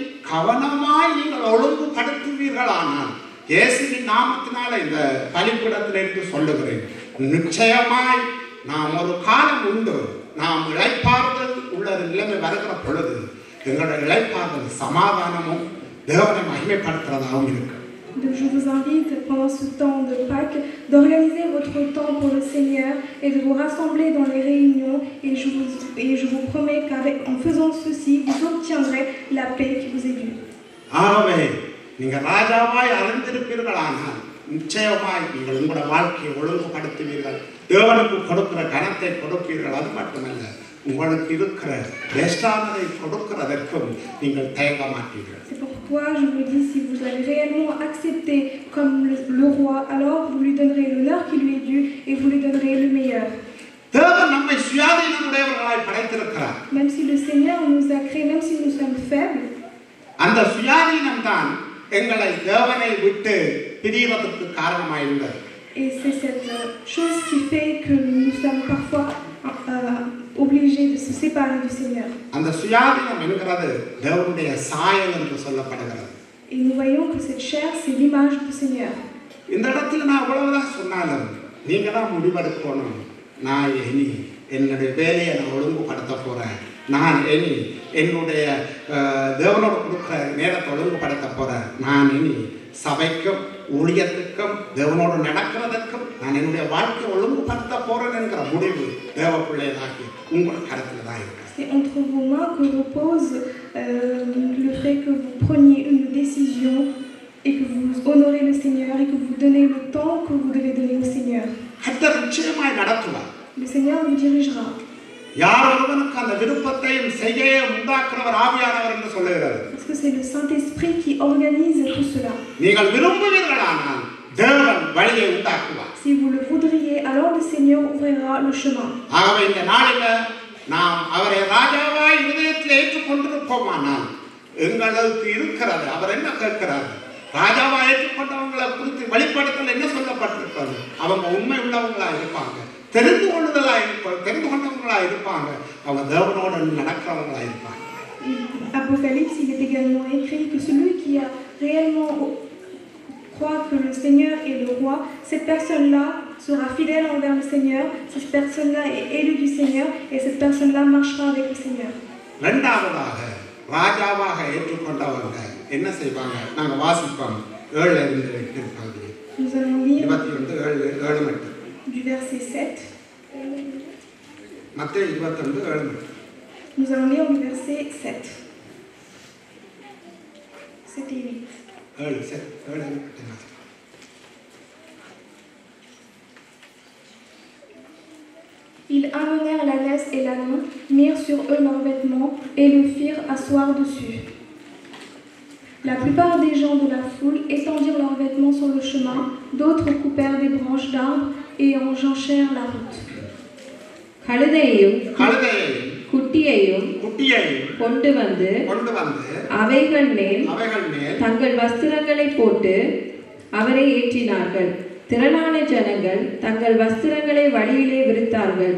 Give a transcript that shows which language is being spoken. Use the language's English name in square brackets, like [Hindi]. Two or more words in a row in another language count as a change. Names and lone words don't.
[Tamil] கவனமாய் நீங்கள் ஒழுங்குபடுத்துவீர்களானால் இயேசுவின் நாமத்தினால இந்த பலிபீடத்திலிருந்து சொல்லுகிறேன், நிச்சயமாய் நாம் ஒரு காலம் உண்டு, நாம் இளைப்பாறுதல் உள்ள நிலைமை வருகிற பொழுது எங்களுடைய இளைப்பாறுதல் சமாதானமும் தேவனை மகிமைப்படுத்துறதாகவும் இருக்கு. [French] Donc je vous invite pendant ce temps de Pâques d'organiser votre temps pour le Seigneur et de vous rassembler dans les réunions, et je vous promets qu'en faisant ceci, vous obtiendrez la paix qui vous est due. [Tamil] ஆகவே நீங்கள் ராஜாவாய் அறிந்திருப்பீர்களானால் நிச்சயமாய் நீங்கள் உங்களுடைய வாழ்க்கையை ஒழுங்குபடுத்துவீர்கள், தேவனுக்கு கொடுக்கிற கனத்தை கொடுப்பீர்கள். அது மட்டுமல்ல, உங்களுக்கு இருக்கிற பெஸ்டானதை கொடுக்கிறதற்கும் நீங்கள் தயங்க மாட்டீர்கள். [French] C'est pourquoi je vous dis, si vous allez réellement accepter comme le roi, alors vous lui donnerez l'honneur qui lui est dû et vous lui donnerez le meilleur. [Tamil] தேவன் நம்மை சுயாதீனமுடையவர்களாய் படைத்திருக்கிறார். [French] Même si le Seigneur nous a créés, même si nous sommes faibles, [Tamil] அந்த சுயாதீனம் தான் எங்களை தேவனை விட்டு பிரிவதற்கு காரணமாயிருந்தது. [French] et c'est cette chose qui fait que nous sommes parfois obligés de se séparer du Seigneur. [Tamil] அந்த சுயாதீனம் என்கிறது தேவனுடைய சாயல் என்று சொல்லப்படுகிறது. [French] Et nous voyons que cette chair, c'est l'image du Seigneur. [Tamil] இந்த இடத்துல நான் எவ்வளவுதான் சொன்னாலும் நீங்க தான் முடிவெடுக்கணும். நான் இனி என்னுடைய வேலையை நான் ஒழுங்குபடுத்த போறேன், நான் இனி என்னுடைய தேவனோடு கொடுக்குற நேரத்தை ஒழுங்குபடுத்த போறேன், நான் இனி சபைக்கும் ஊழியத்துக்கும் தேவனோடு நடக்கிறதற்கும் நான் என்னுடைய வாழ்க்கையை ஒழுங்குபடுத்த போறேன் என்கிற முடிவு தேவ பிள்ளைகளாகி உங்கள் கருத்தில் தான் இருக்கு. [French] C'est entre vos mains que repose le fait que vous preniez une décision et que vous honorez le Seigneur et que vous donnez le temps que vous devez donner au Seigneur. [Tamil] கர்த்தர் நிச்சயமாய் நடத்துவார். [French] Le Seigneur vous dirigera. [Tamil] யார் ஒருவனுக்கு அந்த விருப்பத்தையும் செய்ய உண்டாக்குறவர் ஆவியானவர் என்று சொல்லுகிறார். [French] Parce que c'est le Saint-Esprit qui organise tout cela. [Tamil] நீங்கள் விரும்புவீர்களானால் தேவன் வழியை உண்டாக்குவார். [French] Si vous le voudriez, alors le Seigneur ouvrira le chemin. [Tamil] ஆகவே இந்த நாளில நாம் அவரை ராஜாவாய் இதயத்தில் ஏற்றுக்கொண்டிருப்போமானால் எங்களுக்கு இருக்கிறது. அவர் என்ன கேட்கிறார்? ராஜாவாய் ஏற்றுக்கொண்டவங்களை குறித்து வெளிப்படுத்தல் என்ன சொல்லப்பட்டிருக்கிறது? அவங்க உண்மை உள்ளவங்களா இருப்பாங்க, தெரிந்து கொண்டவங்களா இருப்பாங்க, அவங்க தேவனோடு நடக்கிறவங்களா இருப்பாங்க. [French] Apocalypse, il est également écrit que celui qui a réellement croit que le Seigneur est le roi, cette personne-là sera fidèle envers le Seigneur, cette personne-là est élue du Seigneur et cette personne-là marchera avec le Seigneur. [Tamil] இரண்டாவதாக ராஜாவாக ஏற்றுக்கொண்டவங்க என்ன செய்வாங்க? நாங்கள் வாசிப்போம் 7-8 பகுதி. [French] Nous allons lire 21 7 du verset 7. [Tamil] மத்தேயு 22:7. [French] Nous allons lire le verset 7. 7 et 8. 7. Ils amenèrent l'ânesse et l'âne, mirent sur eux leurs vêtements et le firent asseoir dessus. La plupart des gens de la foule étendirent leurs vêtements sur le chemin, d'autres coupèrent des branches d'arbres et enjambèrent la route. [Tamil] கழுதையையும் குட்டியையும் கொண்டு வந்து அவைகள் மேல் தங்கள் வஸ்திரங்களை போட்டு அவரை ஏற்றினார்கள். திரளான ஜனங்கள் தங்கள் வஸ்திரங்களை வழியிலே விரித்தார்கள்.